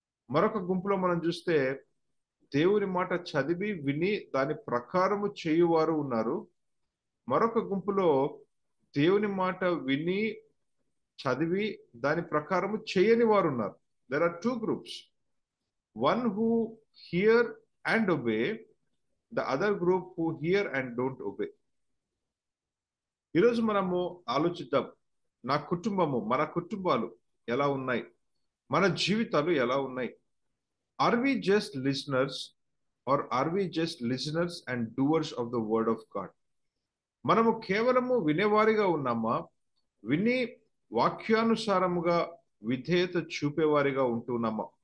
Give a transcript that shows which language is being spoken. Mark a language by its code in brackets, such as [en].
[te] మరొక గుంపులో మనం చూస్తే దేవుని మాట చదివి విని దాని ప్రకారము చేయువారు ఉన్నారు. మరొక గుంపులో దేవుని మాట విని చదివి దాని ప్రకారము చేయని వారు ఉన్నారు. [en] There are 2 groups. One who hear and obey, the other group who hear and don't obey. [te] ఈరోజు మనము ఆలోచిద్దాం, మన కుటుంబాలు ఎలా ఉన్నాయి, మన జీవితాలు ఎలా ఉన్నాయి. [en] Are we just listeners or are we just listeners and doers of the word of God? [te] మనము కేవలము వినేవారిగా ఉన్నామా, విని వాక్యానుసారముగా విధేయత చూపేవారిగా ఉంటున్నామా?